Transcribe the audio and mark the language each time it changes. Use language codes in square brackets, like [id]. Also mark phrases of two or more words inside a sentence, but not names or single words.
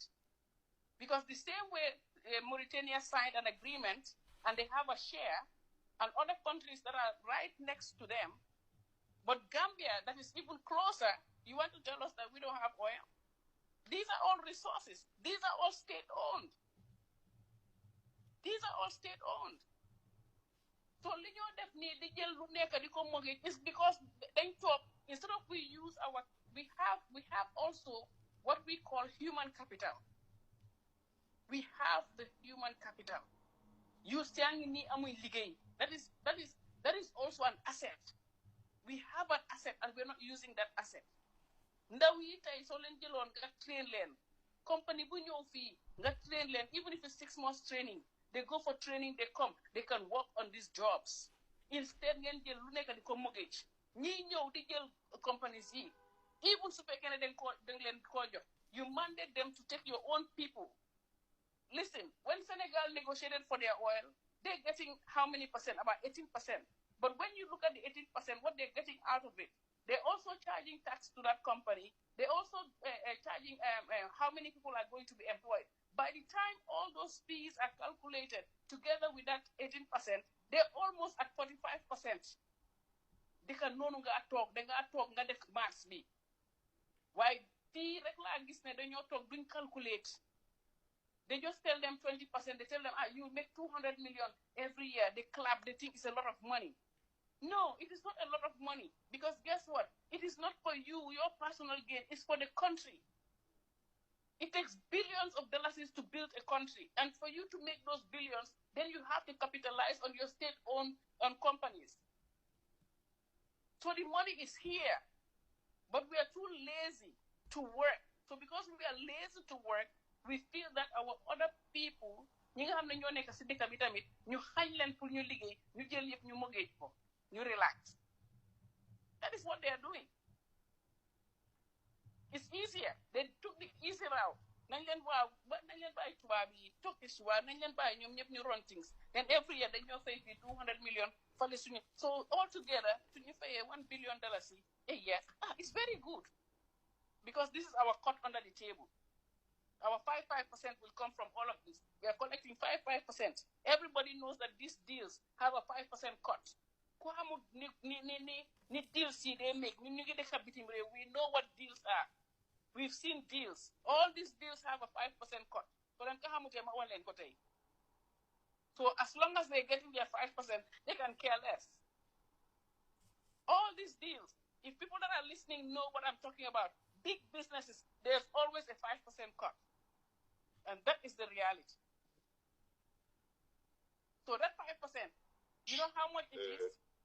[en] Because the same way Mauritania signed an agreement and they have a share, and other countries that are right next to them, but Gambia, that is even closer, you want to tell us that we don't have oil? These are all resources. These are all state-owned. These are all state-owned. So, [wo] li ñoo def nii di jël lu nekk di ko mortgage [en] is because [wo] dañ toog [en] instead of we have also what we call human capital. We have the human capital. [wo] You yaa ngi nii amuñ liggéey. [en] That is also an asset. We have an asset and we're not using that asset. [wo] Ndaw yi tey soo leen jëloon nga train leen company bu ñëw fii nga train leen [en] even if it's 6 months training. They go for training, they come, they can work on these jobs. Instead, [wo] ngeen jël lu nekk di ko mortgage. Ñi ñëw di jël companies yi. Even su fekkee ne dañ leen ko jox. [en] You mandate them to take your own people. Listen, when Senegal negotiated for their oil, they're getting how many percent? About 18%. But when you look at the 18%, what they're getting out of it, they're also charging tax to that company. They're also charging how many people are going to be employed. By the time all those fees are calculated together with that 18%, they're almost at 45%. They can no longer talk, they can talk, they can mass me. Why? [wo] Fee regular gis ne dañoo talk, duñ calculate. [en] They just tell them 20%, they tell them, you make 200 million every year. They clap, they think it's a lot of money. No, it is not a lot of money. Because guess what? It is not for you, your personal gain, it's for the country. It takes billions of dollars to build a country. And for you to make those billions, then you have to capitalize on your state-owned companies. So the money is here. But we are too lazy to work. So because we are lazy to work, we feel that our other people, [wo] ñi nga xam ne ñoo nekk si dëkk bi tamit, ñu xañ leen pour ñu liggéey, ñu jël yëpp ñu mortgage ko, ñu relax. [en] That is what they are doing. It's easier. They took the easy route. [wo] Nañ leen bàyyi tubaab yi toog ci suba nañ leen bàyyi ñoom ñëpp ñu [en] run things. Then every year [wo] dañoo fay fii 200 million fale suñu. [en] So altogether [wo] suñu fayee [en] $1 billion a year. It's very good. Because this is our cut under the table. Our 5% will come from all of this. We are collecting 5%. Everybody knows that these deals have a 5% cut. [wo] Ku xamul ni deals yi [en] they make [wo] ñu ngi dëkk bitim réew [en] we know what deals are. We've seen deals. All these deals have a 5% cut. So then [wo] ka xamutee ma wan leen ko tey. [en] So as long as they're getting their 5%, they can care less. All these deals, if people that are listening know what I'm talking about, big businesses, there's always a 5% cut. And that is the reality. So that 5%, you know how much it is?